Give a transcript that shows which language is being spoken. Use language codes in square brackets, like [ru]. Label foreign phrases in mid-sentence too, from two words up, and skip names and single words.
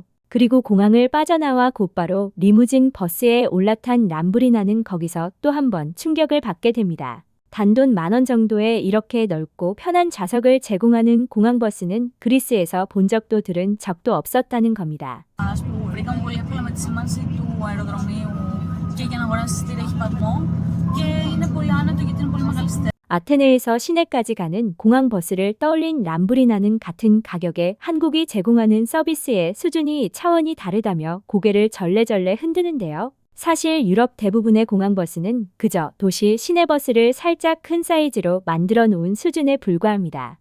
[ko] 그리고 공항을 빠져나와 곧바로 리무진 버스에 올라탄 람브리나는 거기서 또 한 번 충격을 받게 됩니다. 단돈 10,000원 정도의 이렇게 넓고 편한 좌석을 제공하는 공항버스는 그리스에서 본 적도 들은 적도 없었다는 겁니다. [el] Βρήκαμε πολύ εύκολα με τη σήμανση του αεροδρομίου και για να αγοράσεις εισιτήρια έχει πατμό και είναι πολύ άνετο γιατί είναι πολύ μεγάλη στέλ. [ko] 아테네에서 시내까지 가는 공항버스를 떠올린 람브리나는 같은 가격에 한국이 제공하는 서비스의 수준이 차원이 다르다며 고개를 절레절레 흔드는데요. 사실 유럽 대부분의 공항버스는 그저 도시 시내버스를 살짝 큰 사이즈로 만들어 놓은 수준에 불과합니다.